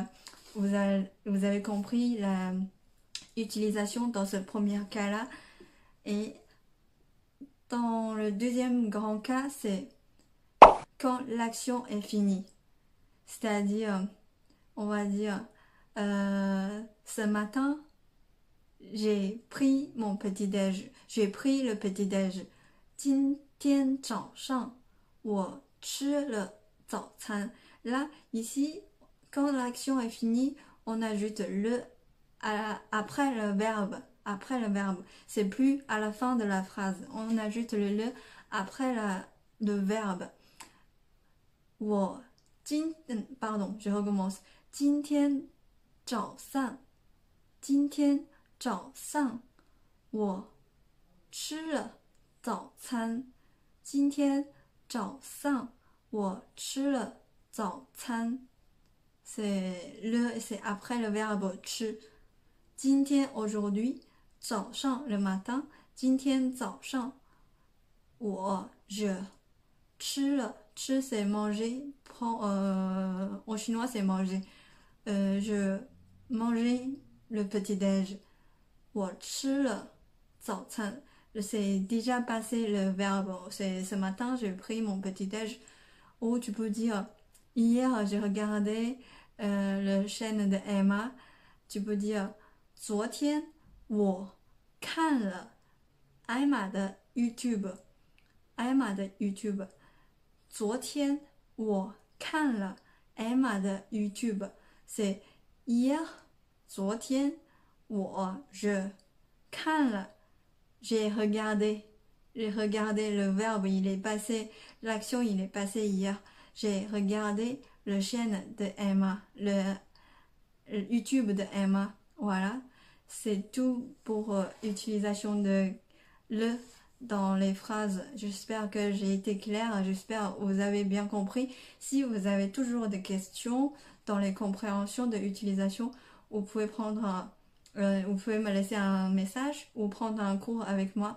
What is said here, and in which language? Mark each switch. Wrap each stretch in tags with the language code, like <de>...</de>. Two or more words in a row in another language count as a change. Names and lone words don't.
<fr>vous avez compris la utilisation dans ce premier cas là et dans le deuxième grand cas c'est quand l'action est finie c'est-à-dire on va dire ce matin j'ai pris mon petit-déj j'ai pris le petit-déj</fr> <zh>今天早上我吃了早餐</zh> <fr>là ici quand l'action est finie on ajoute le après le verbe c'est plus à la fin de la phrase on ajoute le après le verbe pardon je recommence</fr> <zh>今天早上我吃了早餐今天早上我吃了早餐</zh> <fr>c'est après le verbe</fr> <zh>吃今天</zh> <fr>aujourd'hui 早上 le matin</fr> <zh>今天早上</zh> <fr>je</fr> <zh>吃了吃</zh> <fr>c'est manger en chinois c'est manger je mangeais le petit-déj</fr> <zh>我吃了早餐</zh> <fr>c'est déjà passé le verbe c'est ce matin j'ai pris mon petit-déj ou tu peux dire hier j'ai regardé la chaîne de Emma tu peux dire</fr> <zh>昨天我看了 Emma 的 YouTube 昨天我看了 Emma 的 YouTube</zh> <fr>c'est hier 昨天je 看了 j'ai regardé le verbe il est passé l'action il est passé hier j'ai regardé la chaîne de Emma le YouTube de Emma voilà c'est tout pour utilisation de le dans les phrases j'espère que j'ai été claire j'espère que vous avez bien compris si vous avez toujours des questions dans les compréhensions de l'utilisation vous pouvez vous pouvez me laisser un message ou prendre un cours avec moi.</fr>